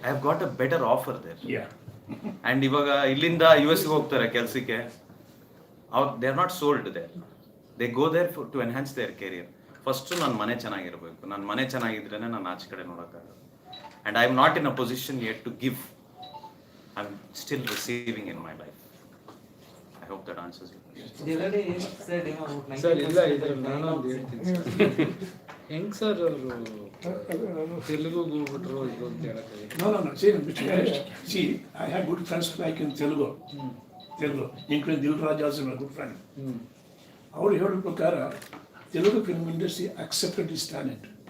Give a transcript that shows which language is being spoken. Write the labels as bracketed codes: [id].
[en] I've got a better offer there. Yeah. [kn] And ಇವಾಗ ಇಲ್ಲಿಂದ US ಗೆ ಹೋಗ್ತಾರೆ ಕೆಲಸಕ್ಕೆ, [en] they are not sold there. They go there to enhance their career. [kn] First ನನ್ನ ಮನೆ ಚೆನ್ನಾಗಿರಬೇಕು, ನನ್ನ ಮನೆ ಚೆನ್ನಾಗಿದ್ರೇನೆ ನಾನು ಆಚೆ ಕಡೆ ನೋಡೋಕ್ಕಾಗಲ್ಲ. [en] And I am not in a position yet to give. I'm still receiving in my life. I hope that answers your question. The other day said, you know, about [kn] sir ಇಲ್ಲ [en] 90% [kn] ಇದ್ರಲ್ಲಿ ನಾನು ಒಂದು ಹೇಳ್ತೀನಿ ಸರ್. ಹೆಂಗ್ sir ಅವರು ತೆಲುಗುಗೆ ಹೋಗ್ಬಿಟ್ರು ಇದು ಅಂತ ಹೇಳಕ್ಕೆ? [en] No. See, I have good friends like in Telugu, including Dil Raj also my good friend. [kn] ಅವ್ರು ಹೇಳೋ ಪ್ರಕಾರ Telugu film industry [en] accepted his talent.